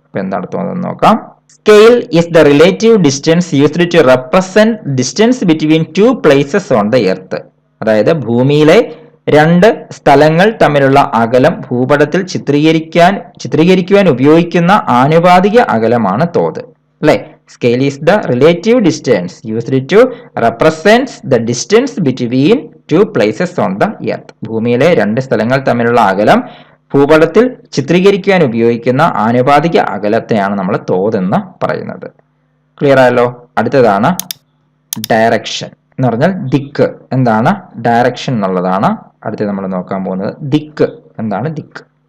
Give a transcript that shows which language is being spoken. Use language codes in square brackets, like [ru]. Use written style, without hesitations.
[ml] അപ്പൊ എന്താണ് തോത് എന്ന് നോക്കാം. [en] Scale is the relative distance used to represent distance between two places on the earth. [ml] അതായത് ഭൂമിയിലെ രണ്ട് സ്ഥലങ്ങൾ തമ്മിലുള്ള അകലം ഭൂപടത്തിൽ ചിത്രീകരിക്കുവാൻ ഉപയോഗിക്കുന്ന ആനുപാതിക അകലമാണ് തോത്, അല്ലെ. [en] Scale is the relative distance used to represent the distance between two places on the earth. [ml] ഭൂമിയിലെ രണ്ട് സ്ഥലങ്ങൾ തമ്മിലുള്ള അകലം ഭൂപടത്തിൽ ചിത്രീകരിക്കുവാൻ ഉപയോഗിക്കുന്ന ആനുപാതിക അകലത്തെയാണ് നമ്മൾ തോത് എന്ന് പറയുന്നത്. ക്ലിയർ ആയല്ലോ? അടുത്തതാണ് ഡയറക്ഷൻ എന്ന് പറഞ്ഞാൽ ദിക്ക്. എന്താണ് ഡയറക്ഷൻ എന്നുള്ളതാണ് അടുത്ത് നമ്മൾ നോക്കാൻ പോകുന്നത്. ദിക്ക് എന്താണ്? ദിക്ക്.